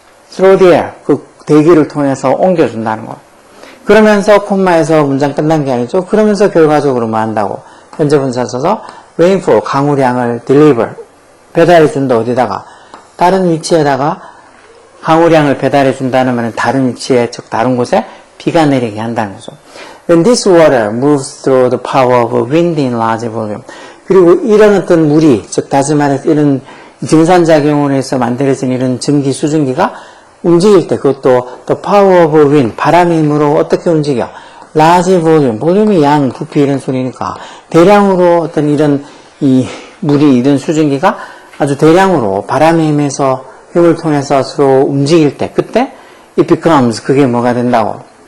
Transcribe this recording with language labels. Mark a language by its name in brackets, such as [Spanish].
[English] through the air, [Korean] 그 대기를 통해서 옮겨준다는 거. 그러면서 콤마에서 문장 끝난 게 아니죠. 그러면서 결과적으로 뭐 한다고? 현재 분사 써서 rainfall, 강우량을 deliver, 배달해준다. 어디다가? 다른 위치에다가 강우량을 배달해준다는 다른 위치에, 즉 다른 곳에 비가 내리게 한다는 거죠. [English] When this water moves through the power of wind in large volume. [Korean] 그리고 이런 어떤 물이, 즉 다시 말해서 이런 증산작용을 해서 만들어진 이런 증기, 수증기가 움직일 때, 그것도 [English] the power of wind, [Korean] 바람의 힘으로 어떻게 움직여? large volume, 볼륨이 양, 부피 이런 소리니까 대량으로 어떤 이런 이 물이, 이런 수증기가 아주 대량으로 바람의 힘을 통해서 서로 움직일 때, 그때 it becomes, 그게 뭐가 된다고?